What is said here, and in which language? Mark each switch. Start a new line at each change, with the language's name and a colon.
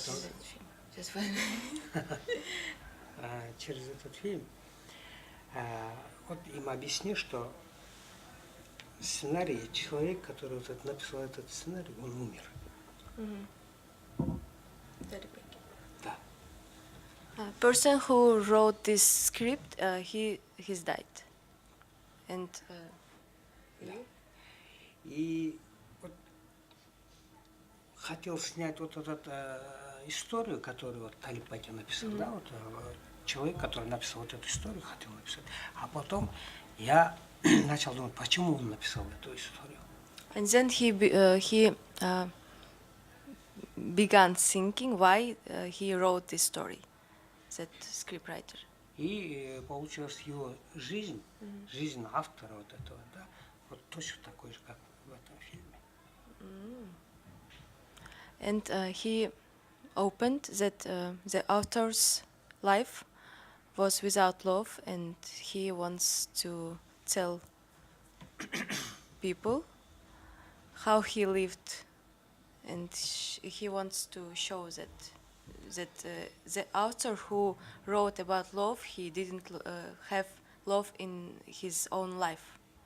Russian: этом, этот фильм? Сейчас вы... через этот фильм вот им объясни, что сценарий, человек, который вот написал этот сценарий, он умер. Temirbek. Да.
English: Person who wrote this script, he's died. And you?
Russian: И вот хотел снять вот эту историю, которую вот Тemirbek написал, да, вот человек, который написал вот эту историю, хотел написать. А потом я начал думать, почему он написал эту историю.
English: And then he began thinking why he wrote this story, that scriptwriter.
Russian: И получилась его жизнь, жизнь автора вот этого, да, вот точно такой же, как в этом фильме.
English: And he opened that the author's life was without love, and he wants to tell people how he lived, and he wants to show that the author who wrote about love, he didn't have love in his own life.